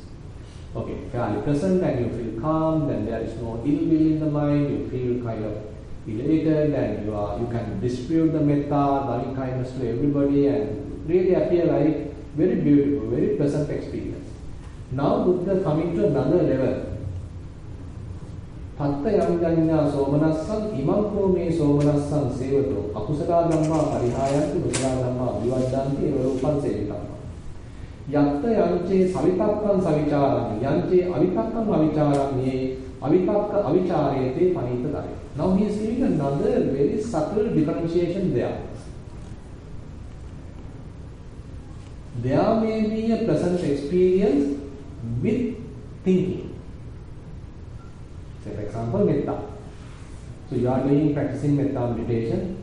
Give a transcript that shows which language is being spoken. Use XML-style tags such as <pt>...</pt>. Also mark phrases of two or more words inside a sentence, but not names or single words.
<en>Okay, fairly pleasant and you feel calm, then there is no ill will in the mind, you feel kind of elated and you can distribute the metta, loving kindness to everybody and really appear like very beautiful, very pleasant experience. Now Buddha coming to another level.</en> <pi>Patta yamjanya somanassam imamko me somanassam sevato akusala dhamma parihayanti kusala dhamma vivaddanti evarupan sevitamma yatta yanche savitakkam savicharam yanche avitakkam avicharam ye avitakka avicharete panita dare.</pi> <en>Now he is giving another very subtle differentiation there. There may be a pleasant experience with thinking. Say for example, metta. So you are practicing metta meditation.</en>